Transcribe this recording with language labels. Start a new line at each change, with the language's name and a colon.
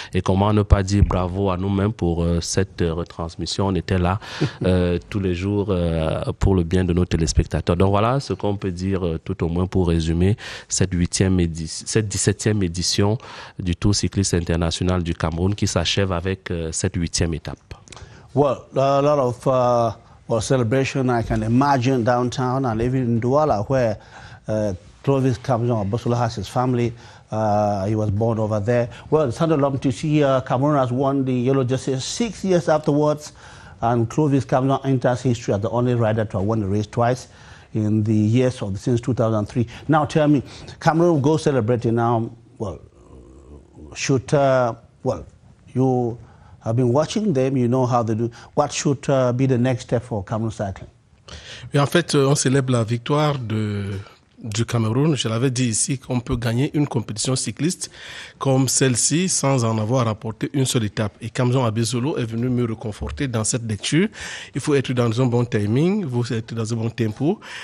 French: Et comment ne pas dire bravo à nous-mêmes pour cette retransmission. On était là tous les jours pour le bien de nos téléspectateurs. Donc voilà ce qu'on peut dire tout au moins pour résumer cette 17e édition du Tour cycliste international du Cameroun qui s'achève avec cette 8e étape.
English: Well, a lot of celebration I can imagine downtown and even in Douala where Clovis Kamzong Bossolo has his family. He was born over there. Well, it's lovely to see Cameroon has won the yellow jersey 6 years afterwards, and Clovis Kamzong enters history as the only rider to have won the race twice in the years since 2003. Now, tell me, Cameroon go celebrating now. Well, you have been watching them, you know how they do. What should be the next step for Cameroon cycling?
French: Et en fait, on célèbre la victoire du Cameroun. Je l'avais dit ici qu'on peut gagner une compétition cycliste comme celle-ci sans en avoir rapporté une seule étape. Et Kamzong Bossolo est venu me reconforter dans cette lecture. Il faut être dans un bon timing, il faut être dans un bon tempo.